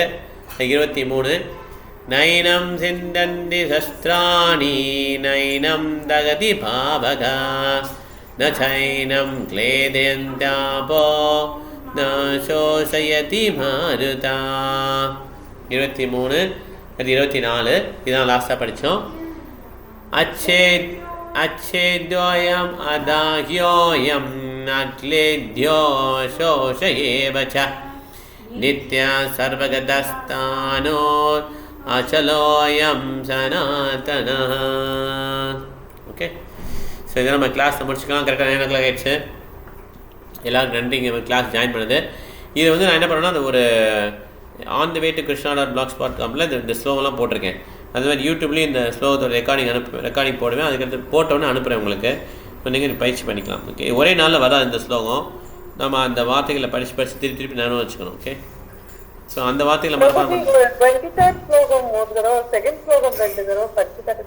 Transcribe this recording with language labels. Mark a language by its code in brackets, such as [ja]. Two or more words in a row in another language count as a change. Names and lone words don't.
[sa] 23 नैनं छिन्दन्ति शस्त्राणि नैनं दहति पावकः न चैनं क्लेदयन्त्यापो न शोषयति मारुतः. [ta] 23 அது 24 இதான் லாஸ்ட்டாக படித்தோம். [sa] अच्छेद्योयम् अदाह्योयम् अक्लेद्यो शोष एव च नित्या सर्वगतस्थानो अचलोऽयं सनातनः. [en] okay, so [ta] இதை நம்ம கிளாஸ் முடிச்சுக்கலாம். கரெக்டாக 9 o'clock ஆகிடுச்சு. எல்லோரும் நன்றிங்க [en] class join [ta] பண்ணுது. இது வந்து நான் என்ன பண்ணேன்னா, அந்த ஒரு [en] on the way to [ta] krishna.blogspot.comல இந்த ஸ்லோவெல்லாம் போட்டிருக்கேன். அது மாதிரி யூடியூப்லேயும் இந்த ஸ்லோகத்தோட ரெக்கார்டிங் போடுவேன். அதுக்கடுத்து போட்டோன்னு அனுப்புகிறேன் உங்களுக்கு. இப்போ நீங்கள் பயிற்சி பண்ணிக்கலாம். ஓகே, ஒரே நாளில் வராது இந்த ஸ்லோகம். நம்ம அந்த வார்த்தைகளை படித்து திருப்பி நானும் வச்சுக்கணும். [en] okay, so [ta] அந்த வார்த்தைகளை மட்டும் 23rd ஸ்லோகம் ஒரு தடவை, செகண்ட் ஸ்லோகம் 2 தடவை படிச்சு.